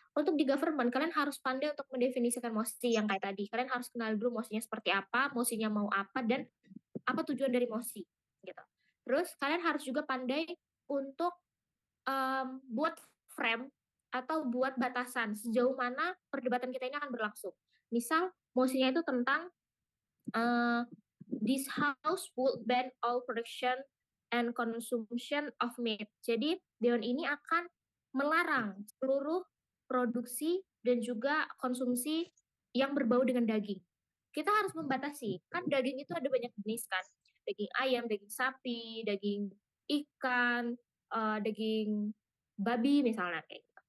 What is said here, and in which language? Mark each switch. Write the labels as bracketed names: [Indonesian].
[Indonesian] Untuk di government, kalian harus pandai untuk mendefinisikan mosi yang kayak tadi. Kalian harus kenal dulu mosinya seperti apa, mosinya mau apa, dan apa tujuan dari mosi, gitu. Terus kalian harus juga pandai untuk buat frame atau buat batasan sejauh mana perdebatan kita ini akan berlangsung. Misal, mosinya itu tentang [English] this house would ban all production and consumption of meat. [Indonesian] Jadi, dewan ini akan melarang seluruh produksi dan juga konsumsi yang berbau dengan daging. Kita harus membatasi, kan daging itu ada banyak jenis kan. Daging ayam, daging sapi, daging ikan, daging babi misalnya kayak gitu.